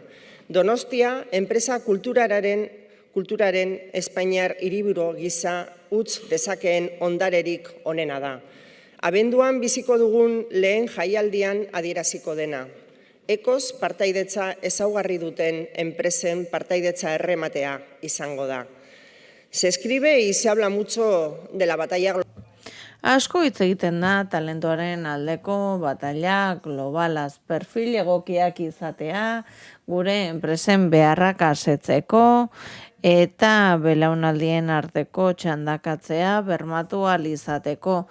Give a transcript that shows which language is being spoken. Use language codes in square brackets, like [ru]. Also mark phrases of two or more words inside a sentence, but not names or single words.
[eu] Donostia, enpresa kulturaren Espainiar hiriburu gisa utz dezakeen ondarerik onena da. Abenduan biziko dugun lehen jaialdian adieraziko dena. Ekoz partaidetza ezaugarri duten enpresen partaidetza errematea izango da. [es] Se escribe y se habla mucho de la batalla global. [eu] Asko hitz egiten da talentoaren aldeko batalla globalaz, perfil egokiak izatea, gure enpresen beharrak asetzeko eta belaunaldien arteko txandakatzea bermatu ahal izateko.